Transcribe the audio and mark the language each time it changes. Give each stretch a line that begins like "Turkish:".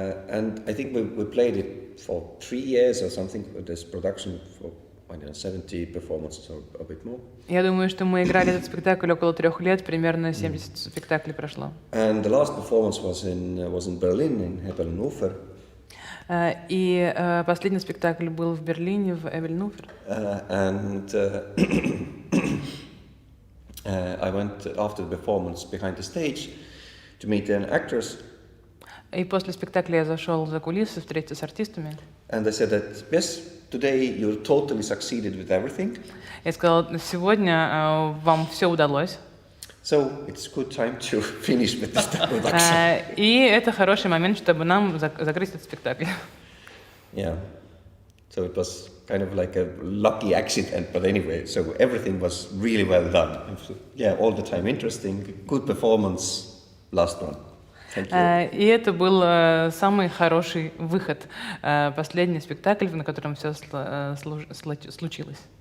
English: And I think we played it for 3 years or something, with this production for 70 performances or a bit more.
Russian: Я думаю, что мы играли этот спектакль около 3 лет, примерно 70 спектаклей прошло.
English: And the last performance was in Berlin, in Hebeln-Ufer.
Russian: И последний спектакль был в Берлине, в Эбельнуфер.
English: And I went after the performance behind the stage to meet the actors.
Russian: И после спектакля я зашел за кулисы, встретиться с артистами.
English: And I said that, yes, today you totally succeeded with everything.
Russian: Я сказал, сегодня вам все удалось.
English: So it's good time to finish with this production.
Russian: И это хороший момент, чтобы нам закрыть этот спектакль.
English: Yeah. So it was kind of like a lucky accident, but anyway, so everything was really well done. Yeah, all the time interesting, good performance, last one.
Russian: И это был самый хороший выход, последний спектакль, на котором все случилось.